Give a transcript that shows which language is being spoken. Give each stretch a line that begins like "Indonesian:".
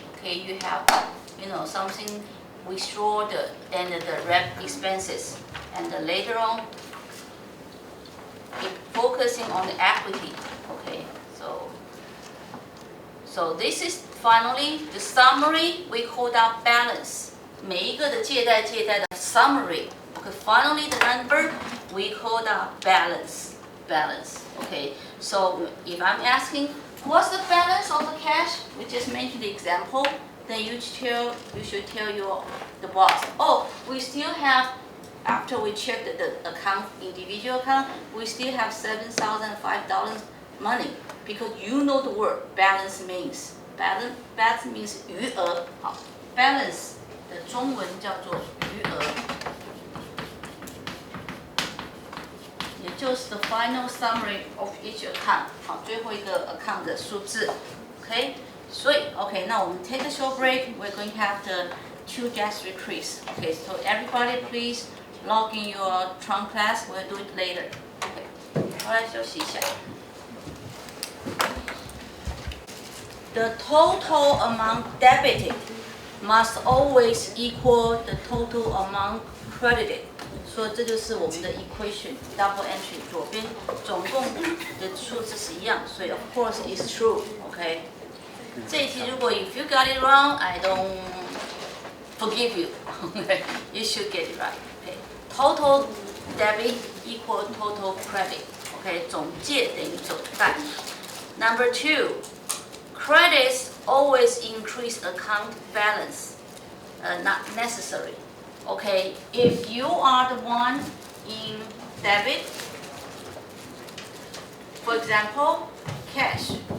English: Okay, you have, something withdraw the rep expenses, and then later on, focusing on the equity. Okay, so this is finally the summary. We call that balance.
Chinese: 每一个的借贷的 summary.
English: Okay, finally the number we call that balance. Okay, so if I'm asking what's the balance of the cash, we just mentioned the example. Then you should tell the boss. Oh, we still have. After we check the account, individual account, we still have $7,005 money because you know the word balance means. Balance means 余额。
Chinese: 好 ，balance 的中文叫做余额，也就是
English: the final summary of each account。
Chinese: 好，最后一个 account 的数字。
English: OK，
Chinese: 所以 OK， 那我们
English: take a short break. We're going to have the 2 gas decrease. OK, so everybody please. Log in your Tron class, we'll do it later.
Chinese: Okay. 我来休息一下。
English: The total amount debited must always equal the total amount credited.
Chinese: 所以这就是我们的 equation double entry 左边总共的数字是一样，所以
English: of course it's true. OK.
Chinese: 这一题如果
English: if you got it wrong,
Chinese: I don't forgive you.
English: You should get it right. Total debit equal total credit.
Chinese: Okay, 总借等于总贷。
English: Number 2, credits always increase account balance. Not necessary. Okay, if you are the one in debit, for example, cash.